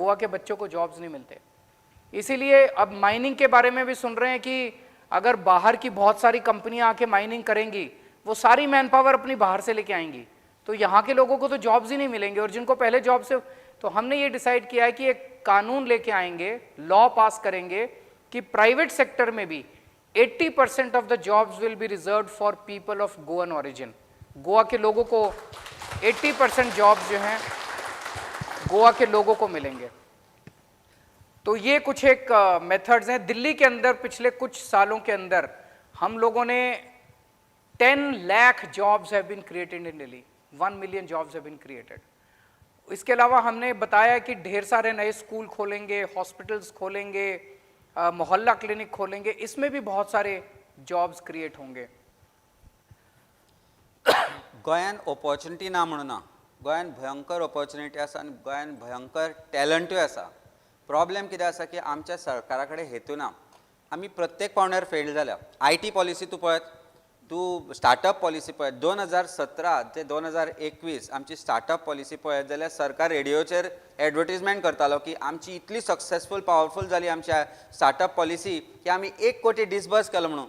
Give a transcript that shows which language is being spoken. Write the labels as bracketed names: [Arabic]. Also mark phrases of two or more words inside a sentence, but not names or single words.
[Hindi] गोवा के बच्चों को जॉब्स नहीं मिलते। इसीलिए अब माइनिंग के बारे में भी सुन रहे हैं कि अगर बाहर की बहुत सारी कंपनियां आके माइनिंग करेंगी, वो सारी [English] man power [Hindi] अपनी बाहर से लेके आएंगी, तो यहाँ के लोगों को तो जॉब्स ही नहीं मिलेंगे। और जिनको पहले जॉब से, तो हमने ये डिसाइड किया है कि एक कानून लेके आएंगे, [English] law pass [Hindi] करेंगे कि [English] private sector [Hindi] में भी 80% [English] of the jobs will be reserve for people of Goan origin. [Hindi] गोवा के लोगों को 80% जॉब्स जो हैं गोवा के लोगों को मिलेंगे। तो ये कुछ एक मेथड्स हैं। दिल्ली के अंदर पिछले कुछ सालों के अंदर हम लोगों ने 10 लाख [English] jobs have been created in Delhi, 1 million jobs have been created. [Hindi] इसके अलावा हमने बताया कि ढेर सारे नए स्कूल खोलेंगे, हॉस्पिटल्स खोलेंगे, मोहल्ला क्लिनिक खोलेंगे, इसमें भी बहुत सारे [English] jobs create [Hindi] होंगे। [Konkani] गोंयान ऑपॉर्च्युनिटी ना म्हणून ना, गोंयान भयंकर ऑपॉर्च्युनिटी आसा आनी गोंयान भयंकर टॅलंटूय आसा। प्रॉब्लेम कितें आसा की आमच्या सरकारा कडेन हेतू ना। आमी प्रत्येक पावण्यार फेल जाल्या। [English] IT policy [Konkani] तूं पळयत, तूं [English] startup policy [Konkani] पळयत, 2017 ते 2021 आमची [English] startup policy [Konkani] पळयत जाल्यार सरकार रेडिओचेर एडवर्टिजमेंट करतालो की आमची इतली [English] successful powerful [Konkani] जाली आमच्या [English] startup policy [Konkani] की आमी 1 कोटी डिसबर्स केलो म्हणून।